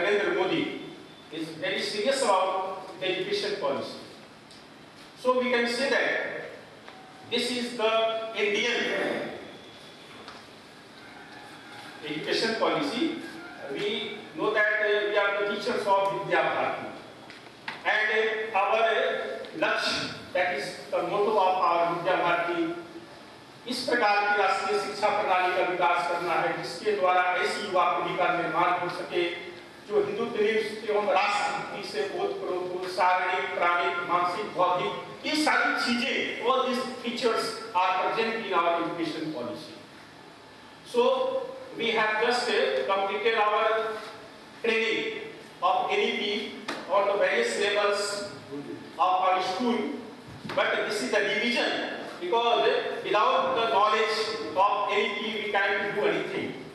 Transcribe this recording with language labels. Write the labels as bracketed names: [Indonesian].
[English] Narendra Modi is very serious about the education policy. So we can say that this is the Indian education policy. We know that we are the teachers of Vidya Bharati. And our Lakshya, that is the motto of our Vidya Bharati, [Hindi] इस प्रकार की राष्ट्रीय शिक्षा प्रणाली का विकास करना है जिसके द्वारा ऐसी युवा पीढ़ी का निर्माण हो सके जो हिंदुत्व एवं राष्ट्रभक्ति से ओतप्रोत शारीरिक, प्राणिक, मानसिक, बौद्धिक ये सारी चीजें [English] all these features are present in our education policy. So we have just completed our training of NEP on the various levels of our school, but this is the division. Because without the knowledge of NEP, we can't do anything.